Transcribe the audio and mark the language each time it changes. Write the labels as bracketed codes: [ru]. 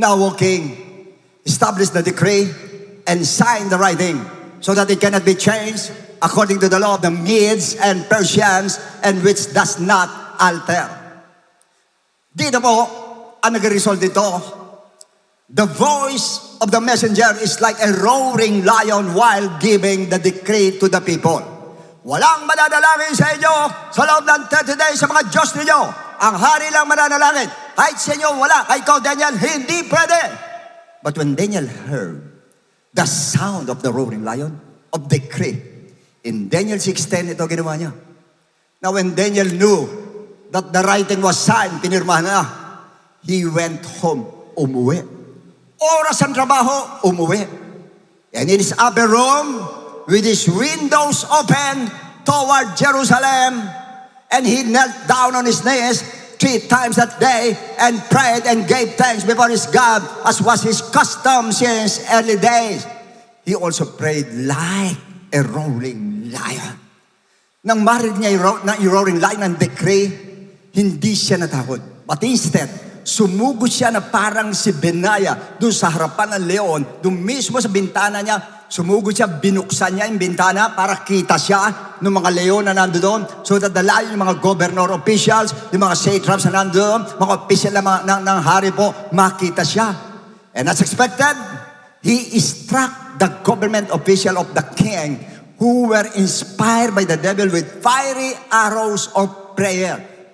[en] Now, O king, establish the decree and sign the writing, so that it cannot be changed according to the law of the Medes and Persians, and which does not alter. [tl] Dito po, ang nag-result dito, [en] the voice of the messenger is like a roaring lion while giving the decree to the people. [tl] Walang mananalangin sa inyo sa loob ng 30 days sa mga Diyos ninyo. Ang hari lang mananalangin. Kahit sa inyo, wala. Kahit ikaw, Daniel, hindi pwede. [en] But when Daniel heard the sound of the roaring lion, of decree, in Daniel 6:10, [tl] ito ginawa niya. [en] Now when Daniel knew that the writing was signed, [tl] pinirmahan na, [en] he went home, [tl] umuwi. Oras ang trabaho, umuwi. [en] And in his upper room, with his windows open toward Jerusalem, and he knelt down on his knees 3 times that day and prayed and gave thanks before his God, as was his custom since early days. He also prayed like a roaring lion. [tl] Nang marinig niya yung roaring lion ng decree, hindi siya natakot. But instead, sumugod siya na parang si Benaya doon sa harapan ng leon, doon mismo sa bintana niya, sumugod siya, binuksan niya yung bintana para kita siya ng mga leon na nandoon, [en] so that the lion, [tl] yung mga governor officials, yung mga satraps na nandoon, mga official ng hari po, makita siya. [en] And as expected, he struck the government official of the king who were inspired by the devil with fiery arrows of prayer.